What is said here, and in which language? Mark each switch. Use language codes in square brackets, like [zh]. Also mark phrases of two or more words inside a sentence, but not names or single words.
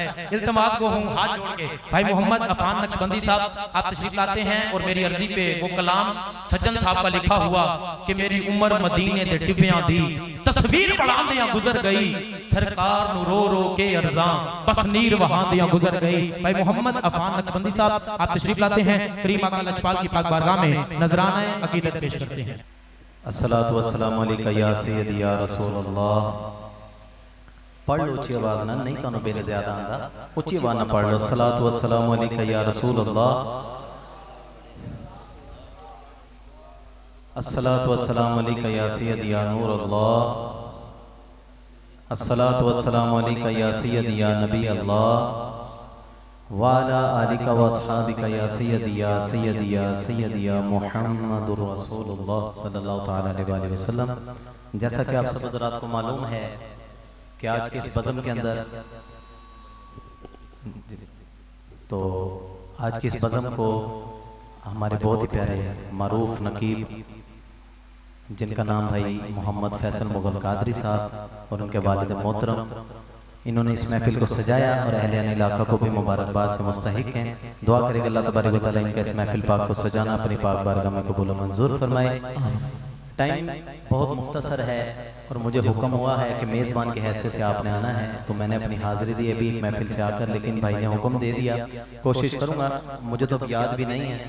[ur] التماس کو ہوں ہاتھ جوڑ کے، بھائی محمد عفان نقشبندی صاحب آپ تشریف لاتے ہیں اور میری عرضی پے وہ کلام سجن صاحب کا لکھا ہوا کہ [pa] میری عمر مدینے دے ٹبیاں دی تصویر بناندے یا گزر گئی، سرکار نوں رو رو کے عرضاں بس نیر وہاں دیا گزر گئی. [ur] بھائی محمد عفان نقشبندی صاحب آپ تشریف لاتے ہیں، کریم آقا لجپال کی پاک بارگاہ میں نذرانہ عقیدت پیش کرتے ہیں. [ar] الصلاة والسلام عليك يا سيدي يا رسول الله. [pa] پڑھ لو اچی آواز نا، نہیں تو بیلے زیادہ آندا، اچی آواز نا پڑھ لو. [ar] الصلاة والسلام عليك يا رسول الله، الصلاة والسلام عليك يا سيدي يا نور الله، الصلاة والسلام عليك يا سيدي يا نبي الله، وعلى آلك وأصحابك يا سيدي يا سيدي يا سيدي يا محمد رسول الله صلى الله تعالى عليه وسلم. [ur] جیسا کہ آپ سب حضرات کو معلوم ہے کہ آج کے اس بزم کے اندر، تو آج کے اس بزم کو ہمارے بہت ہی پیارے معروف نقیب جن کا نام بھائی محمد فیصل مغل قادری صاحب اور ان کے والد محترم، انہوں نے اس محفل کو سجایا اور اہل علاقہ کو بھی مبارکباد کے مستحق ہیں. دعا کرے گا اللہ تبارک و تعالیٰ ان کا اس محفل پاک کو سجانا اپنی پاک بارگاہ میں قبول منظور فرمائے. ٹائم بہت مختصر ہے اور مجھے حکم ہوا ہے کہ میزبان کی حیثیت سے آپ نے آنا ہے، تو میں نے اپنی حاضری دی ابھی محفل سے آ کر، لیکن بھائی نے حکم دے دیا، کوشش کروں گا، مجھے تو یاد بھی نہیں ہے.